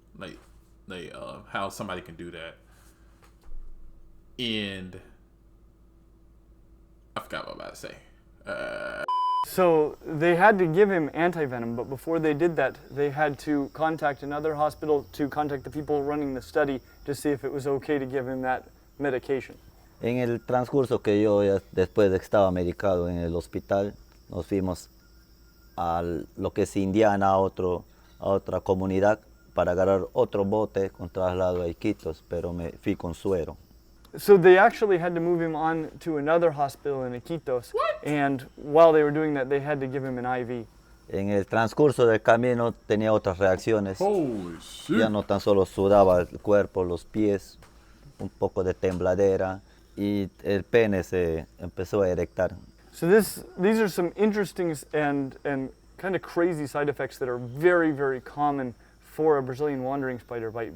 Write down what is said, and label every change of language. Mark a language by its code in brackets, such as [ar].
[en] Like how somebody can do that. And I forgot what I was about to say. So they had to give him antivenom, but before they did that, they had to contact another hospital to contact the people running the study to see if it was okay to give him that medication. [es] En el transcurso que yo ya después de que estaba medicado en el hospital, nos fuimos a lo que es Indiana, a otra comunidad, para agarrar otro bote con traslado a Iquitos, pero me fui con suero. [en] So they actually had to move him on to another hospital in Iquitos. What? And while they were doing that, they had to give him an IV. [es] En el transcurso del camino tenía otras reacciones. [en] Holy shit. [es] Ya no tan solo sudaba el cuerpo, los pies, un poco de tembladera y el pene se empezó a erectar. [en] So these are some interesting and kind of crazy side effects that are very, very common for a Brazilian wandering spider bite.